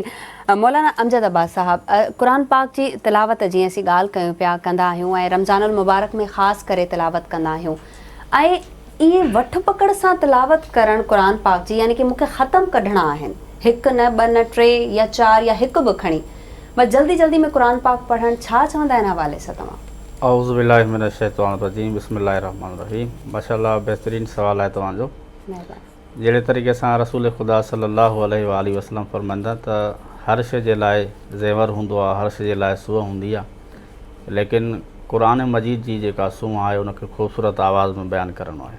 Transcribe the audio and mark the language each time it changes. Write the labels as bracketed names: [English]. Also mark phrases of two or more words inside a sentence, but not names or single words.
[Sindhi] मौलाना अमजद अब्बास साहब, क़ुरान पाक जी तिलावत जीअं असीं ॻाल्हि कयूं पिया कंदा आहियूं ऐं रमज़ानुल मुबारक में ख़ासि करे तिलावत कंदा आहियूं ऐं ईअं वठ पकड़ सां तिलावत करणु क़ुरान पाक जी, यानी कि मूंखे ख़तमु कढणा आहिनि, 1 न 2 न 3 या 4 या 1 बि खणी, बस जल्दी जल्दी में क़ुरान पाक पढ़णु, छा चवंदा आहिनि हवाले सां तव्हां? [Arabic] أعوذ بالله من الشيطان الرجيم، بسم الله الرحمن الرحيم. [Sindhi] माशाअल्लाह, बहितरीन सवाल आहे तव्हांजो। जहिड़े तरीक़े सां रसूल ख़ुदा [Arabic] صلى الله عليه وسلم [Sindhi] फरमाईंदा त हर शइ जे लाइ ज़ेवर हूंदो आहे, हर शइ जे लाइ सूंहं हूंदी आहे, लेकिन क़ुरान मजीद जी जेका सूंहं आहे उनखे ख़ूबसूरत आवाज़ में बयानु करणो आहे।